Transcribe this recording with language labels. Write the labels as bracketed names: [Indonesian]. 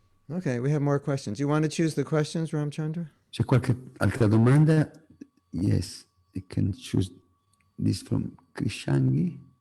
[English] Okay, we have more questions. You want to choose the questions, Ramchandra? [Italian] C'è qualche altra domanda? [English] Yes, I can choose this from Krishangi.